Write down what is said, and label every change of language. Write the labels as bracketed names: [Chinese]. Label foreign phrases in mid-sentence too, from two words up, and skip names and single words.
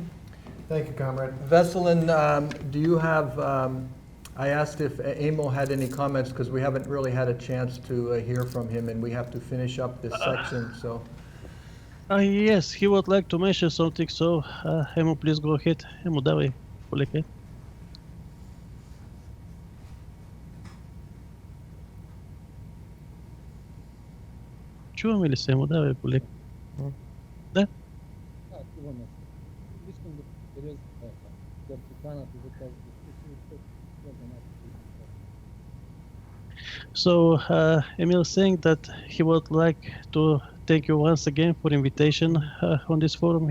[English] Thank you, Comrade. Veselin, do you have, I asked if Emil had any comments, because we haven't really had a chance to hear from him, and we have to finish up this section, so. Yes, he would like to mention something, so Emil, please go ahead. Emil, [Bulgarian] давай, полегай. Чуваме ли се, Емил? Давай, полегай. Да? [English] So Emil saying that he would like to thank you once again for invitation on this forum.